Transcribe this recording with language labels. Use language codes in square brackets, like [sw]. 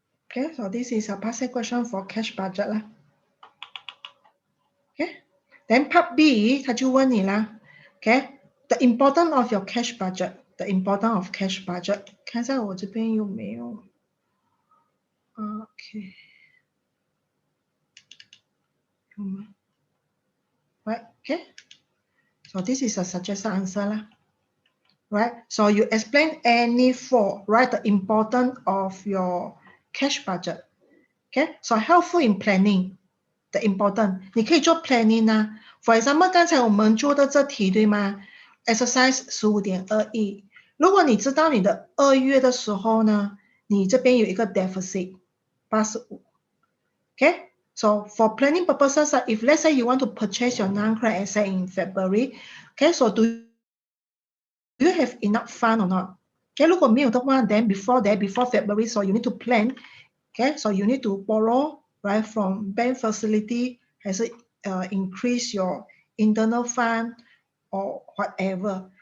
[en] Okay, so this is a past question for cash budget 啦。 Okay, then part B [zh] 他就问你啦。 [en] Okay, the importance of your cash budget. The importance of cash budget. [zh] 看一下我这边有没有 ？Okay. 有吗 [en] ？Right. Okay. So this is a suggested answer 啦。 Right. So you explain any four. Right. The importance of your cash budget. Okay. So helpful in planning. The important. [zh] 你可以做 planning 啊。 [en] For example， [zh] 刚才我们做的这题对吗 ？Exercise 15.21。如果你知道你的2月的时候呢，你这边有一个 deficit 85。 [en] Okay, so for planning purposes, if let's say you want to purchase your non-current asset in February, okay, so do you have enough fund or not? Okay, [zh] 如果没有的话 [en] then before February, so you need to plan. Okay, so you need to borrow right from bank facility, [zh] 还是 [en] increase your internal fund or whatever.